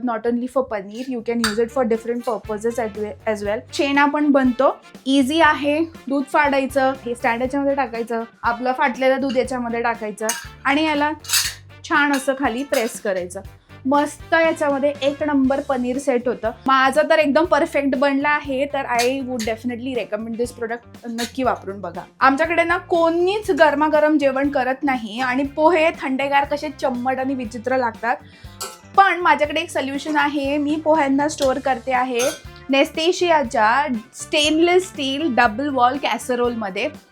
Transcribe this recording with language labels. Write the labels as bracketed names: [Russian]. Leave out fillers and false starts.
[English] Not only for paneer, you can use it for different purposes as well. [Marathi] छेना पण बनतो. Easy आहे. दूध फाडायचं, हे स्टँड याच्यामध्ये टाकायचं, आपलं फाटलेलं दूध याच्यामध्ये टाकायचं आणि याला छान असं खाली प्रेस करायचं. मस्त याच्यामध्ये एक नंबर पनीर सेट होतं. माझं तर एकदम परफेक्ट बनलं आहे. [English] तर I would definitely recommend this product. [Marathi] नक्की वापरून बघा. आमच्याकडे ना कोणीच गरमागरम जेवण करत नाही आणि पोहे थंडेगार कसे चम्मट आणि विचित्र लागतात. पण माझ्याकडे एक सोल्युशन आहे. मी पोह्यांना स्टोअर करते आहे नेस्टेशियाच्या स्टेनलेस स्टील डबल वॉल कॅसरोलमध्ये.